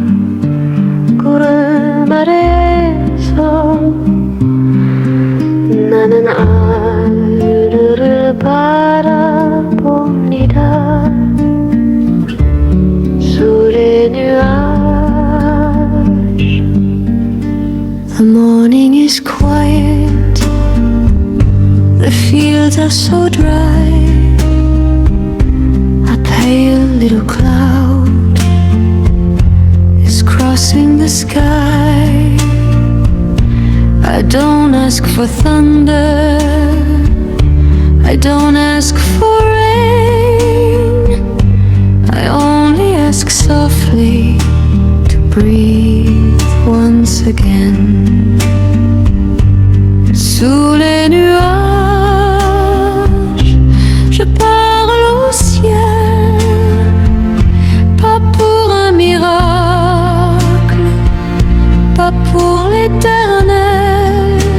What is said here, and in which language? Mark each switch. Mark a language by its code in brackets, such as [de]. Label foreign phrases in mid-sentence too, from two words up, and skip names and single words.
[ko] 구름 아래에서 나는 하늘을 바라봅니다. [fr] Sous les nuages, [en] the morning is quiet, the fields are so dry. A pale little cloud is crossing the sky. I don't ask for thunder, I don't ask for rain, I only ask softly to breathe once again. [fr] Sous les nuages, je parle au ciel, pas pour un miracle, pas pour l'éternel,